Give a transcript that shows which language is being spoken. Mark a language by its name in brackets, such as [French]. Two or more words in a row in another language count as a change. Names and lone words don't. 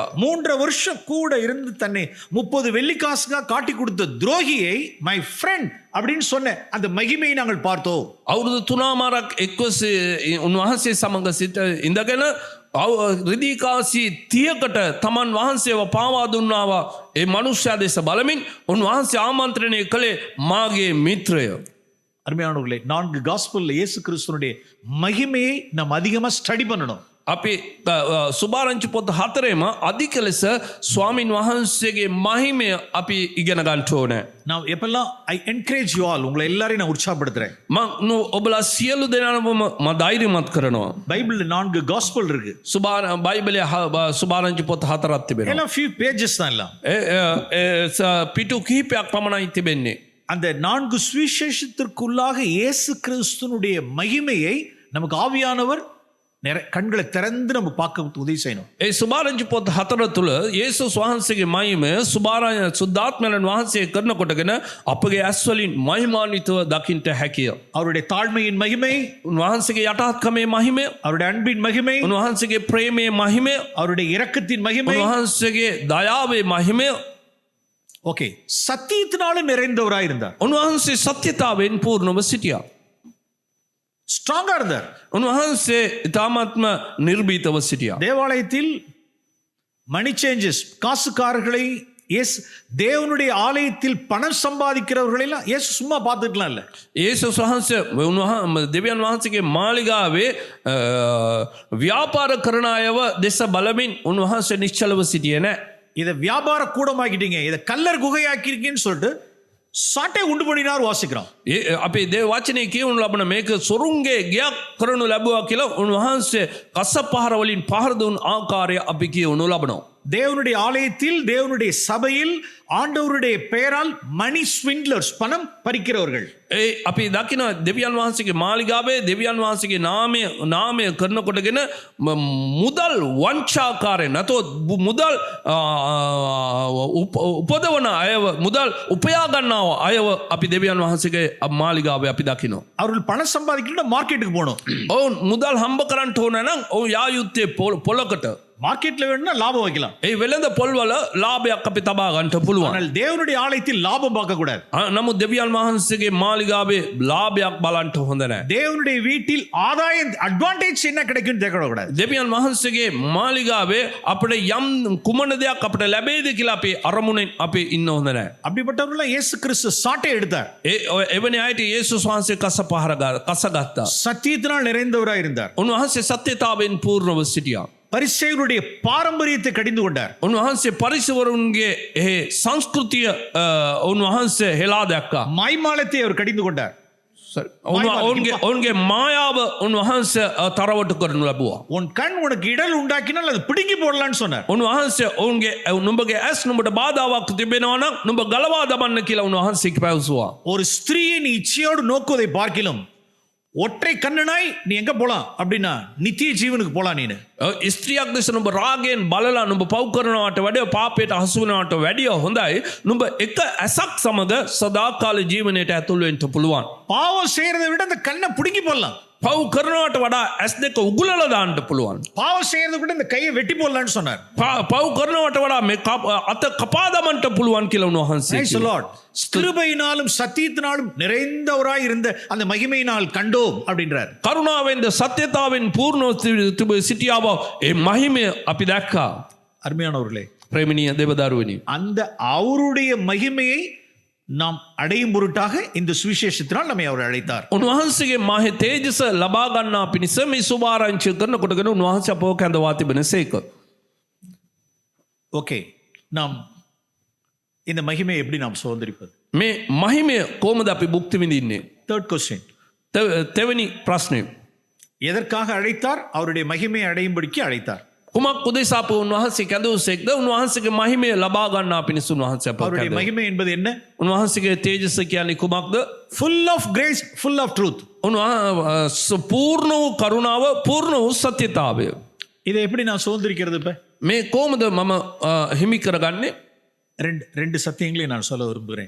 [Tamil] 3 வருஷம் கூட இருந்து தன்னை 30 வெள்ளிக்காசுగా காட்டி கொடுத்த துரோகியை [English] my friend [Tamil] அப்படின்னு சொன்ன அந்த மகிமையை நாங்கள் பார்த்தோம். [Sinhala] අවුරුදු 3මාරක් එක්වස උන්වහන්සේ සමග සිට ඉඳගෙන රිදීකාසි 30කට තමන් වහන්සේව පාවා දුන්නාව ඒ මනුෂ්‍ය දෙස බලමින් උන්වහන්සේ ආමන්ත්‍රණය කළේ මාගේ මිත්‍රය. [Tamil] அருமையானவர்களே, 4 காஸ்பல்ல இயேசு கிறிஸ்துவினுடைய மகிமையை நாம் அதிகமா ஸ்டடி பண்ணணும். [Sinhala] අපි සුභාරංචි පොත් 4ෙම අධික ලෙස ස්වාමින් වහන්සේගේ මහිමය අපි ඉගෙන ගන්න ඕනේ. [Tamil] நான் எப்பெல்லாம் [English] I encourage you all, [Tamil] உங்களை எல்லாரையும் நான் உற்சாகப்படுத்துறேன். [Sinhala] මම ඔබලා සියලු දෙනාම මම ධෛර්යමත් කරනවා. [Tamil] பைபிள்ல 4 காஸ்பல் இருக்கு. [Sinhala] බයිබලයේ සුභාරංචි පොත් 4ක් තිබෙනවා. [Tamil] எல்லாம் [English] few pages [Tamil] தான் எல்லாம். [Sinhala] පිටු කිහිපයක් පමණයි තිබෙන්නේ. [Tamil] அந்த 4 சுவிசேஷத்திற்குள்ளாக இயேசு கிறிஸ்துவினுடைய மகிமையை நமக்கு ஆவியானவர் கண்களை திறந்து நம்ம பார்க்க உதவி செய்யணும். [Sinhala] ඒ සුභාරංචි පොත් 4 තුල යේසුස් වහන්සේගේ මහිමය සුද්ධාත්මයන් වහන්සේ කරන කොටගෙන අපගේ ඇස් වලින් මහිමාන්විතව දකින්න හැකිය. [Tamil] அவருடைய தாழ்மையின் மகிமை, [Sinhala] උන්වහන්සේගේ යටාත්කමේ මහිමය, [Tamil] அவருடைய அன்பின் மகிமை, [Sinhala] උන්වහන්සේගේ ප්‍රේමයේ මහිමය, [Tamil] அவருடைய இரக்கத்தின் மகிமை, [Sinhala] උන්වහන්සේගේ දයාවේ මහිමය. [Tamil] ஓகே, சத்தியத்தினால நிறைந்தவராய் இருந்தார். [Sinhala] උන්වහන්සේ සත්‍යතාවෙන් පූර්ණව සිටියා. [Tamil] ஸ்ட்ராங்கா இருந்தார். [Sinhala] උන්වහන්සේ ඊ타ත්ම නිර්භීතව සිටියා. [Tamil] தேவாலயத்தில் [English] money changes, [Tamil] காசுக்காரர்களை தேவனுடைய ஆலயத்தில் பணம் சம்பாதிக்கிறவர்களை எல்லாம் இயேசு சும்மா பார்த்துக்கலாம் இல்ல. [Sinhala] යේසුස් වහන්සේ දෙවියන් වහන්සේගේ මාලිගාවේ ව්‍යාපාර කරන අයව දෙස බලමින් උන්වහන්සේ නිශ්චලව සිටියේ නැහැ. [Tamil] இதை வியாபார கூடமாக்கிட்டீங்க, இதை கல்லர் குகையாக்கிருக்கீங்கன்னு சொல்லிட்டு சாட்டை உண்டு பண்ணினார் வாசிக்கிறோம். [Sinhala] අපේ දේව වචනේ කියවනු ලබන මේක සොරුන්ගේ ගයක් කරනු ලැබුවා කියලා උන්වහන්සේ කසපහර වලින් පහර දුන් ආකාරය අපි කියවනු ලබනවා. [Tamil] தேவனுடைய ஆலயத்தில், தேவனுடைய சபையில் ஆண்டவருடைய பெயரால் [English] money swindlers, [Tamil] பணம் பறிக்கிறவர்கள். [Sinhala] අපි දකින දෙවියන් වහන්සේගේ මාලිගාවේ දෙවියන් වහන්සේගේ නාමය කරනකොටගෙන මුදල් වංචාකාරයෙන් නැතොත් මුදල් උපදවන අයව, මුදල් උපයා ගන්නව අයව අපි දෙවියන් වහන්සේගේ මාලිගාවේ අපි දකිනවා. [Tamil] அவர்கள் பணம் சம்பாதிக்கணும்னா மார்க்கெட்டுக்கு போகணும். [Sinhala] ඔවුන් මුදල් හම්බ කරන්න ඕන නම් ඔවුන් යා යුත්තේ පොලකට. [Tamil] மார்க்கெட்ல வேணும்னா லாபம் வைக்கலாம். [Sinhala] ඒ වෙළඳ පොල්වල ලාභයක් අපි තබා ගන්නට පුළුවන්. [Tamil] ஆனால் தேவனுடைய ஆலயத்தில் லாபம் பார்க்க கூடாது. [Sinhala] නමුත් දෙවියන් වහන්සේගේ මාලිගාවේ ලාභයක් බලන්ට හොඳ නැහැ. [Tamil] தேவனுடைய வீட்டில் ஆதாயம் அட்வான்டேஜ் என்ன கிடைக்கும்னு தேட கூடாது. [Sinhala] දෙවියන් වහන්සේගේ මාලිගාවේ අපිට යම් කුමන දෙයක් අපිට ලැබෙයිද කියලා අපි අරමුණෙන් අපි ඉන්න හොඳ නැහැ. [Tamil] அப்படிப்பட்டவர்கள் இயேசு கிறிஸ்து சாட்டை எடுத்தார். [Sinhala] එවැනි අයට යේසුස් වහන්සේ කසගත්තා. [Tamil] சத்தியத்தினால் நிறைந்தவராய் இருந்தார். [Sinhala] උන්වහන්සේ සත්‍යතාවෙන් පූර්ණව සිටියා. [Tamil] பரிசேயருடைய பாரம்பரியத்தை கடிந்து கொண்டார். [Sinhala] උන්වහන්සේ පරිසවරුන්ගේ ඒ සංස්කෘතිය උන්වහන්සේ හෙලා දැක්කා. [Tamil] மாய்மாலத்தை அவர் கடிந்து கொண்டார். [Sinhala] ඔවුන්ගේ මායාව උන්වහන්සේ තරවට කරනු ලැබුවා. [Tamil] உன் கண் உனக்கு இடல் உண்டாக்கினால் அது பிடுங்கி போடலாம்னு சொன்னார். [Sinhala] උන්වහන්සේ ඔවුන්ගේ නුඹගේ ඇස් නුඹට බාධාවක් තිබෙනවා නම් නුඹ ගලවා දමන්න කියලා උන්වහන්සේ පැවසුවා. [Tamil] ஒரு ஸ்திரீயை நீ இச்சையோடு நோக்குவதை பார்க்கிலும் ஒற்றை கண்ணனாய் நீ எங்க போலாம் அப்படின்னா நித்திய ஜீவனுக்கு போலாம். நீனு [Sinhala] ස්ත්‍රියක් දෙස නුඹ රාගයෙන් බලලා නුඹ පව් කරනවට වඩා පාපයට හසු වෙනවට වැඩිය හොඳයි නුඹ එක ඇසක් සමග සදාකාල ජීවනයට ඇතුල් වෙන්න පුළුවන්. [Tamil] பாவம் செய்யறதை விட அந்த கண்ணை பிடுங்கி போடலாம். [Sinhala] පව් කරනවට වඩා ඇස් දෙක උගුලලා දාන්න පුළුවන්. [Tamil] பாவம் செய்யறதை விட இந்த கையை வெட்டி போடலாம்னு சொன்னார். [Sinhala] පව් කරනවට වඩා මේ අත කපා දමන්න පුළුවන් කියලා උන්වහන්සේ [English] Praise the Lord. [Tamil] கிருபையினாலும் சத்தியத்தினாலும் நிறைந்தவராய் இருந்த அந்த மகிமையினால் கண்டோம் அப்படின்றார். [Sinhala] කරුණාවෙන්ද සත්‍යතාවෙන් පූර්ණව සිටියාව ඒ මහිමය අපි දැක්කා. [Tamil] அருமையானவர்களே, [Sinhala] ප්‍රේමණීය දෙවදරුවනි, [Tamil] அந்த அவருடைய மகிமையை நாம் அடையும் பொருட்டாக இந்த சுவிசேஷத்தினால் நம்மை அவர் அழைத்தார். [Sinhala] උන්වහන්සේගේ මහේ තේජස ලබා ගන්නා පිණිස මේ සුභාරංචි කරනකොටගෙන උන්වහන්සේ අපව කැඳවා තිබෙනසේක. [Tamil] ஓகே, நாம் இந்த மகிமையை எப்படி நாம் சுதந்திரிப்பது? [Sinhala] මේ මහිමය කොහොමද අපි භුක්ති විඳින්නේ? [English] third question. [Sinhala] තෙවැනි ප්‍රශ්නය. [Tamil] எதற்காக அழைத்தார்? அவருடைய மகிமையை அடையும்படிக்கு அழைத்தார். [Sinhala] කුමක් උදෙසා අප උන්වහන්සේ කැඳවුසේක්ද? උන්වහන්සේගේ මහිමය ලබා ගන්නා පිණිස උන්වහන්සේ අපව [Tamil] அவருடைய [Sinhala] කැඳවුවා. [Tamil] மகிமை என்பது என்ன? [Sinhala] උන්වහන්සේගේ තේජස කියන්නේ කුමක්ද? [English] full of grace, full of truth. [Sinhala] පූර්ණ වූ කරුණාව, පූර්ණ වූ සත්‍යතාවය. [Tamil] இதை எப்படி நான் சுதந்திரிக்கிறது? இப்ப [Sinhala] මේ කොහොමද මම හිමි කරගන්නේ? [Tamil] ரெண்டு சத்தியங்களையும் நான் சொல்ல விரும்புகிறேன்.